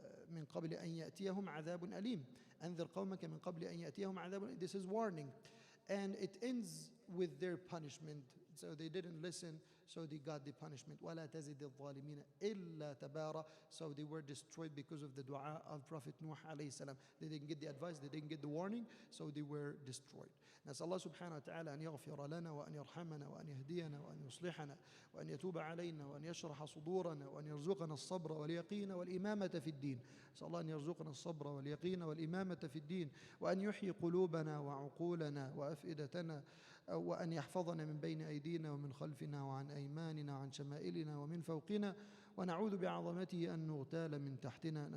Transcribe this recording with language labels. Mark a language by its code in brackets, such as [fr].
[ar] من قبل أن يأتيهم عذاب أليم. أنذر قومك من قبل أن يأتيهم عذاب أليم. [en] This is warning. And it ends with their punishment. So they didn't listen, so they got the punishment. [ar] وَلَا تَزِدِ الظَّالِمِينَ إِلَّا تَبَارًا. [en] So they were destroyed because of the dua of Prophet Nuh alayhi salam. They didn't get the advice, they didn't get the warning, so they were destroyed. [ar] نسأل الله سبحانه وتعالى أن يغفر لنا وأن يرحمنا وأن يهدينا وأن يصلحنا وأن يتوب علينا وأن يشرح صدورنا وأن يرزقنا الصبر واليقين والإمامة في الدين. نسأل الله أن يرزقنا الصبر واليقين والإمامة في الدين وأن يحيي قلوبنا وعقولنا وأفئدتنا وأن يحفظنا من بين أيدينا ومن خلفنا وعن أيماننا وعن شمائلنا ومن فوقنا ونعوذ بعظمته أن نغتال من تحتنا.